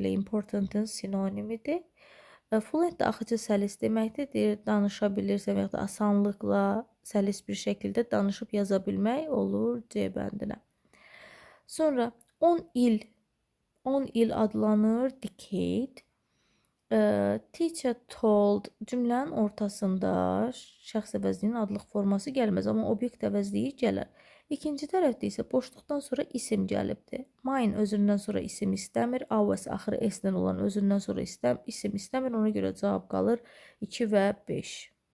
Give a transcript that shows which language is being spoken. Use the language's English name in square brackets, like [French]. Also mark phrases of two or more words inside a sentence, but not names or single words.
[Azerbaijani] Important'ın sinonimidir. Fluent də axıcı səlis deməkdir. Deyir, danışa bilirsən və ya da asanlıqla səlis bir şəkildə danışıb yaza bilmək olur C bəndinə. Sonra 10 il adlanır decade. [English] Teacher told [Azerbaijani] cümlənin ortasında şəxs əvəzliyinin adlıq forması gəlməz, amma obyekt əvəzliyi gələr. İkinci tərəfdə isə boşluqdan sonra isim gəlibdir. Mine özündən sonra isim istəmir. Ours axırı S-dən olan özündən sonra isim istəmir. Ona görə cavab qalır 2 və 5.